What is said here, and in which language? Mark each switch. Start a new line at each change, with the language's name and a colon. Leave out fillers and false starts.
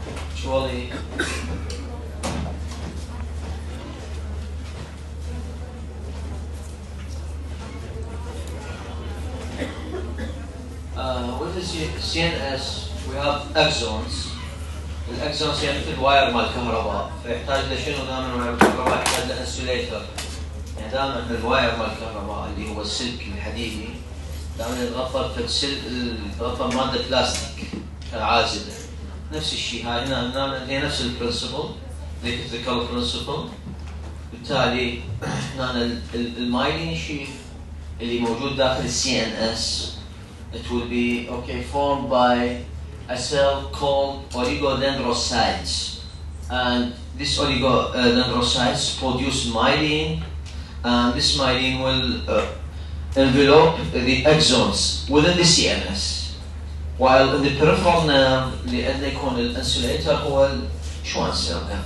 English: Actually, with the CNS we have axons.
Arabic: الاكزونز يعني مثل واير مال الكهرباء، فيحتاج لشنو دائما واير الكهرباء؟ يحتاج لانسوليتر. يعني دائما الواير مال الكهرباء اللي هو السلك الحديدي دائما يتغطى يتغطى ماده بلاستيك عازله. نفس الشيء هاي هنا هي نفس البرنسبل، الكتريكال برنسبل. بالتالي هنا المايلين شيث اللي موجود داخل السي ان اس
English: it will be formed by a cell called oligodendrocytes, and this oligodendrocytes produce myelin, and this myelin will envelope the axons within the CNS, while in the peripheral nerve
Arabic: اللي يكون الانسوليتر هو الشوان سيل.